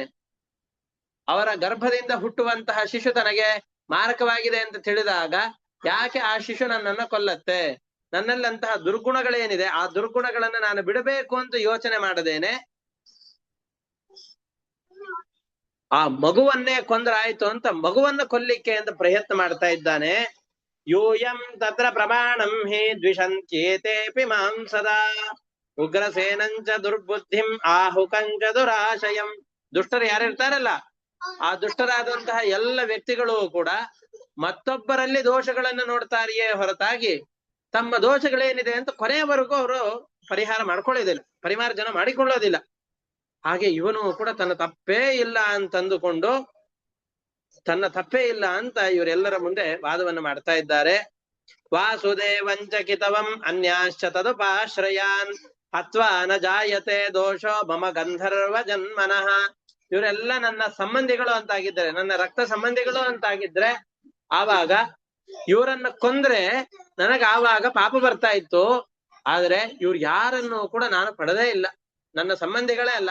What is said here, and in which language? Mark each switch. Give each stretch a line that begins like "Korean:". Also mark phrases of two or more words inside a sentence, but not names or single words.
Kannada: ಅವರ ಗರ್ಭದಿಂದ ಹುಟ್ಟುವಂತಹ ಶಿಶು ತನಗೆ ಮಾರಕವಾಗಿದೆ ಅಂತ ತಿಳಿದಾಗ ಯಾಕೆ ಆ ಶಿಶು ನನ್ನನ್ನ ಕೊಲ್ಲತ್ತೆ? ನನ್ನಲ್ಲಂತಹ ದುರ್ಗುಣಗಳೇನಿದೆ ಆ ದುರ್ಗುಣಗಳನ್ನ ನಾನು ಬಿಡಬೇಕು ಅಂತ ಯೋಚನೆ ಮಾಡದೇನೆ ಆ ಮಗುವನ್ನೇ ಕೊಂದ್ರಾಯ್ತು ಅಂತ ಮಗುವನ್ನ ಕೊಲ್ಲಿಕ್ಕೆ ಅಂತ ಪ್ರಯತ್ನ ಮಾಡ್ತಾ ಇದ್ದಾನೆ.
Sanskrit: ಯೂಯಂ ತತ್ರ ಪ್ರಮಾಣಂ ಹಿ ದ್ವಿಷಂತ್ಯೇತೇಪಿ ಮಾಂ ಸದಾ ಉಗ್ರಸೇನಂಚ ದುರ್ಬುದ್ಧಿಂ ಆಹುಕಂಚ ದುರಾಶಯಂ.
Kannada: ದುಷ್ಟರು ಯಾರಿರ್ತಾರಲ್ಲ, ಆ ದುಷ್ಟರಾದಂತಹ ಎಲ್ಲ ವ್ಯಕ್ತಿಗಳು ಕೂಡ ಮತ್ತೊಬ್ಬರಲ್ಲಿ ದೋಷಗಳನ್ನು ನೋಡ್ತಾರೆಯೇ ಹೊರತಾಗಿ ತಮ್ಮ ದೋಷಗಳೇನಿದೆ ಅಂತ ಕೊನೆಯವರೆಗೂ ಅವರು ಪರಿಹಾರ ಮಾಡ್ಕೊಳ್ಳೋದಿಲ್ಲ, ಪರಿಮಾರ್ಜನ ಮಾಡಿಕೊಳ್ಳೋದಿಲ್ಲ. ಹಾಗೆ ಇವನು ಕೂಡ ತನ್ನ ತಪ್ಪೇ ಇಲ್ಲ ಅಂತಂದುಕೊಂಡು ತನ್ನ ತಪ್ಪೇ ಇಲ್ಲ ಅಂತ ಇವರೆಲ್ಲರ ಮುಂದೆ ವಾದವನ್ನು ಮಾಡ್ತಾ ಇದ್ದಾರೆ.
Sanskrit: ವಾಸುದೇವಂಚಕಿತವಂ ಅನ್ಯಾಶ್ಚ ತದುಪಾಶ್ರಯಾನ್ ಹತ್ವಾ ನ ಜಾಯತೆ ದೋಷೋ ಮಮ ಗಂಧರ್ವ ಜನ್ಮನಃ.
Kannada: ಇವರೆಲ್ಲ ನನ್ನ ಸಂಬಂಧಿಗಳು ಅಂತಾಗಿದ್ರೆ, ನನ್ನ ರಕ್ತ ಸಂಬಂಧಿಗಳು ಅಂತಾಗಿದ್ರೆ ಆವಾಗ ಇವರನ್ನ ಕೊಂದ್ರೆ ನನಗ ಆವಾಗ ಪಾಪ ಬರ್ತಾ ಇತ್ತು. ಆದ್ರೆ ಇವ್ರು ಯಾರನ್ನು ಕೂಡ ನಾನು ಪಡೆದೇ ಇಲ್ಲ, ನನ್ನ ಸಂಬಂಧಿಗಳೇ ಅಲ್ಲ.